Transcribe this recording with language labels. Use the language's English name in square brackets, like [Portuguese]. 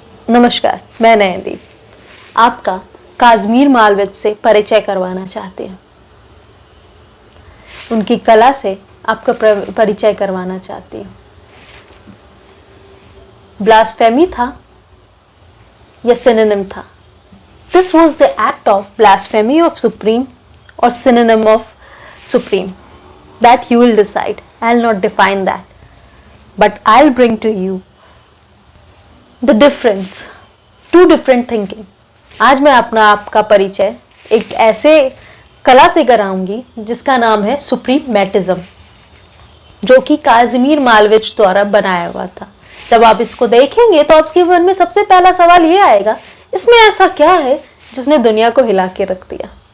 [Hindi] नमस्कार, मैं नयनदीप आपका काज़मीर मालविज से परिचय करवाना चाहती हूँ। उनकी कला से आपका परिचय करवाना चाहती हूँ। ब्लास्फेमी था या सिनोनिम था? [English] This was the act of blasphemy of supreme or synonym of supreme. That you will decide. I'll not define that. But I'll bring to you the difference, two different thinking. [Hindi] आज मैं अपना आपका परिचय एक ऐसे कला से कराऊंगी जिसका नाम है सुप्रीमेटिज्म, जो कि काज़मीर मालविज द्वारा बनाया हुआ था। जब आप इसको देखेंगे तो आपके मन में सबसे पहला सवाल ये आएगा, इसमें ऐसा क्या है जिसने दुनिया को हिला के रख दिया?